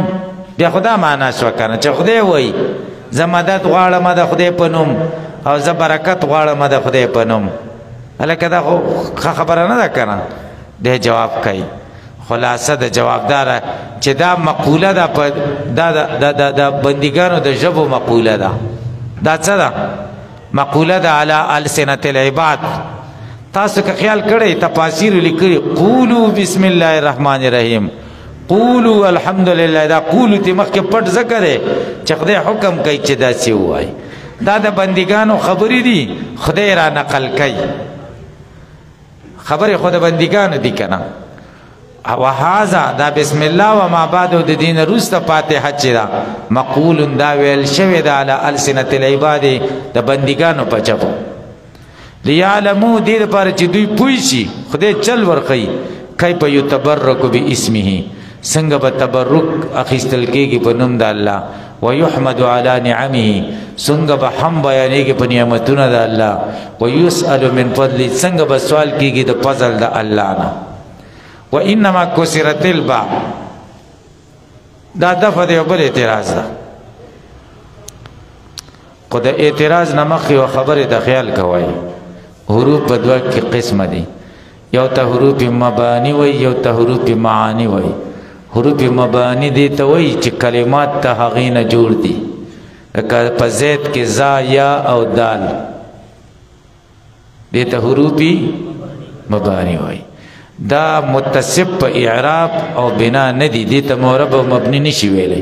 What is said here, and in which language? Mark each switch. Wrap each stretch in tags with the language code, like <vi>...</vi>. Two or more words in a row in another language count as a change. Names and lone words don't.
<ps>بیا خدا معنا شو کنه چې خدای وایي زه مدد غواړم د خدای په نوم، او زه برکت غواړم د خدای په نوم. هلکه دا خو خبره نه ده کنه. دی جواب کوي خلاصه د جوابدار چې دا مقوله ده، دا بندګانو د ژبو مقوله ده. دا څه ده؟ مقوله ده</ps> <ar>علی السنة العباد.</ar> <ps>تاسو که خیال کړئ تفاسیر لیکلي</ps> <ar>قولوا بسم الله الرحمن الرحیم، قولوا الحمد لله.</ar> <ps>دا قولوا تی مخکې پټ ذکر دی چې خدای حکم کوي چې داسې ووایي. دا د بندګانو خبرې دي، خدای را نقل کوي. خبرې خو د بندګانو دي که نه. وهذا دا</ps> <ar>بسم الله وما بعد</ar> <ps>د دین روسته فاتحه چې دا مقول دا ویل شوی دا</ps> <ar>علی السنة العباد</ar> <ps>د بندګانو په چپو لیعلمو دې لپاره چې دوی پوه شي خدای چل ورخی</ps> <ar>کیف یتبرک باسمه،</ar> <ps>څنګه به تبرک اخیستل کېږي په نوم د الله،</ps> <ar>ویحمد علی نعمه،</ar> <ps>څنګه به هم بیانېږي په نعمتونو د الله،</ps> <ar>ویسأل من فضله،</ar> <ps>څنګه به سوال کېږي د فضل د الله نه.</ps> <ar>وانما کسرت الباء،</ar> <ps>دا دفع د یو بل اعتراض ده. خو د اعتراض نه مخکې یوه خبرې د خیال کوئ. حروف په دوه کې قسمه دي، یو ته حروف مبانی وی، یو ته حروف معانی وی. حروف مبانی دی ته وی چې کلمات ته هغې نه جوړ دي، لکه په زید کې زا یا او دال، دی ته حروف مبانی وی. دا متصف په اعراب او بنا نه دي، دی ته معرب او مبني نشي ویلی.</ps>